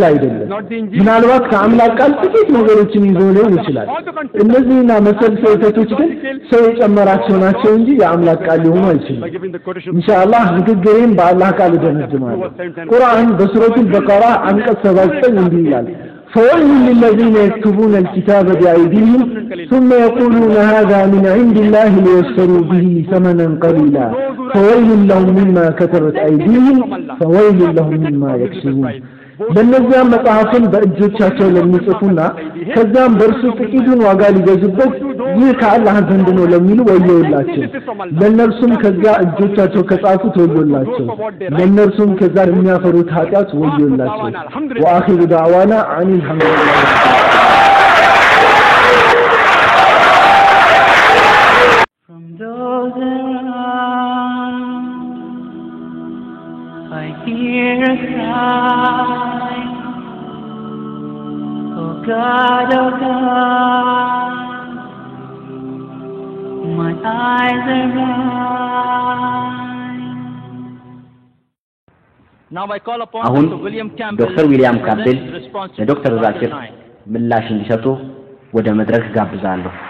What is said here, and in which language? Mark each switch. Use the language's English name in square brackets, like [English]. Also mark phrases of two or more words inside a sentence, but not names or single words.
[Amharic] አይደለም። ምናልባት ከአምላክ ቃል ጥቂት ነገሮችን ይዞ ሊሆን ይችላል። እነዚህና መሰል ስህተቶች ግን ሰው የጨመራቸው ናቸው እንጂ የአምላክ ቃል ሊሆኑ አይችሉም። ኢንሻአላህ ንግግሬን በአላህ ቃል እደመድማለሁ። ቁርአን በሱረቱል በቀራ አንቀጽ 79 እንዲህ ይላል [Arabic] فويل للذين يكتبون الكتاب بأيديهم ثم يقولون هذا من عند الله ليشتروا به ثمنا قليلا فويل لهم مما كتبت أيديهم فويل لهم مما يكسبون [Amharic] ለነዚያ መጽሐፍን በእጆቻቸው ለሚጽፉና ከዛም በእርሱ ጥቂቱን ዋጋ ሊገዙበት ይህ ከአላህ ዘንድ ነው ለሚሉ ወዮላቸው። ለነርሱም ከዚያ እጆቻቸው ከጻፉት ወዮላቸው። ለነርሱም ከዛ የሚያፈሩት ኃጢአት ወዮላቸው። [Arabic] وآخر دعوانا أن الحمد لله። [English] I hear a cry, oh God, my eyes are blind. Now I call upon [Amharic] አሁን [English] Dr. William Campbell, [Amharic] ዶክተር ዊሊያም ካምቤል [English] response to [Amharic] ለዶክተር [English] question [Amharic] ዛኪር [English] 9. [Amharic] ምላሽ እንዲሰጡ ወደ መድረክ ጋብዛለሁ።